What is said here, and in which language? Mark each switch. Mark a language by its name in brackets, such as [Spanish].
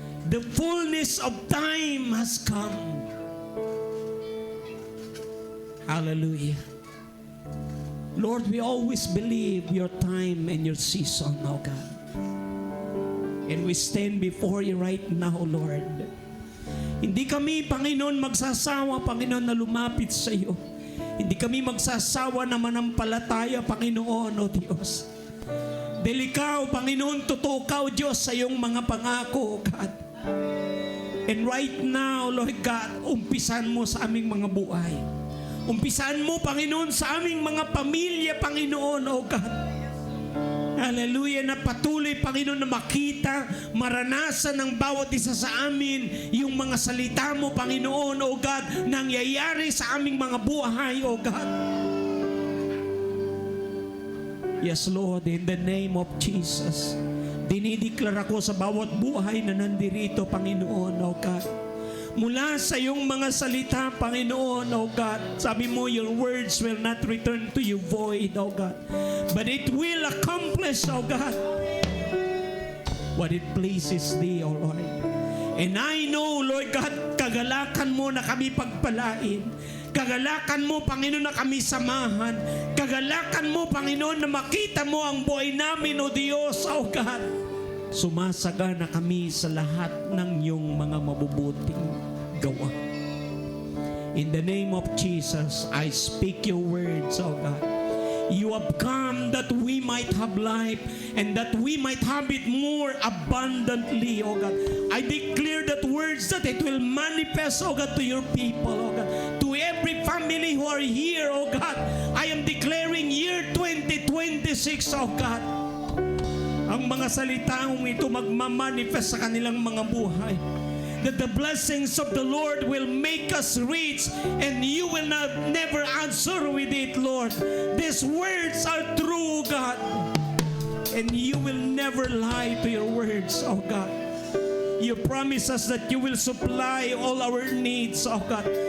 [English] The fullness of time has come. Hallelujah. Lord, we always believe your time and your season, oh God. And we stand before you right now, Lord. [Filipino] Hindi kami, Panginoon, magsasawa, Panginoon, na lumapit sa iyo. Hindi kami magsasawa na manampalataya, Panginoon, o Diyos. Dahil ikaw, Panginoon, totoo ka, o Diyos, sa iyong mga pangako, o God. [English] And right now, [Filipino] Lord God, umpisan mo sa aming mga buhay. Umpisan mo, Panginoon, sa aming mga pamilya, Panginoon, O God. Hallelujah, na patuloy, Panginoon, na makita, maranasan ng bawat isa sa amin, yung mga salita mo, Panginoon, O God, nangyayari sa aming mga buhay, O God. Yes, Lord, [English] in the name of Jesus, [Filipino] dinideklara ko sa bawat buhay na nandirito, Panginoon, O God. mula sa iyong mga salita, Panginoon, O God. Sabi mo, [English] your words will not return to you void, O God, but it will accomplish, O God, what it pleases Thee, O Lord. And I know, [Filipino] Lord God, kagalakan mo na kami pagpalain. Kagalakan mo, Panginoon, na kami samahan. Kagalakan mo, Panginoon, na makita mo ang buhay namin, O Diyos, O God. Sumasagana kami sa lahat ng iyong mga mabubuting gawa. [English] In the name of Jesus, I speak your words, O God. You have come that we might have life and that we might have it more abundantly, O God. I declare that words that it will manifest, O God, to your people, O God. To every family who are here, O God, I am declaring year 2026, O God. [Filipino] Ang mga salitang ito magmamanifest sa kanilang mga buhay. [English] That the blessings of the Lord will make us rich and you will never answer with it, Lord. These words are true, God. And you will never lie to your words, oh God. You promise us that you will supply all our needs, oh God.